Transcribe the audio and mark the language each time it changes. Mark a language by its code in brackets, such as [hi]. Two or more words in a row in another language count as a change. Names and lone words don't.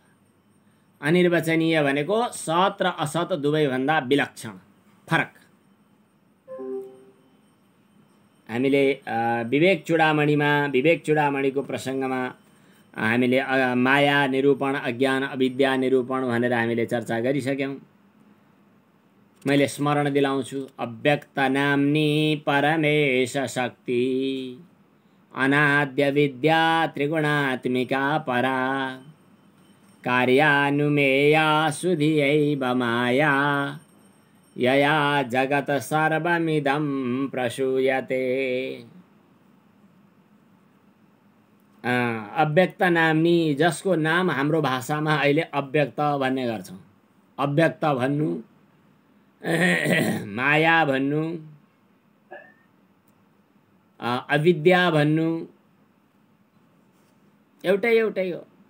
[ne] अनिर्वचनीय भनेको सत र असत दुवैभन्दा विलक्षण फरक। हामीले विवेक चूडामणिको प्रसङ्गमा हामीले माया निरूपण, अज्ञान अविद्या निरूपण भनेर हामीले चर्चा गरिसक्यौँ। मैले स्मरण दिलाउँछु, [sa] अव्यक्त नाम्नी परमेश शक्ति अनाद्य विद्या त्रिगुणात्मिका परा कार्यानुमेया सुधियैव माया यया जगत सर्वमिदं प्रसूयते। अव्यक्त नाम्नी, [ne] जसको नाम हाम्रो भाषामा अहिले अव्यक्त भन्ने गर्छौँ। अव्यक्त भन्नु, माया भन्नु, अविद्या भन्नु, एउटै हो।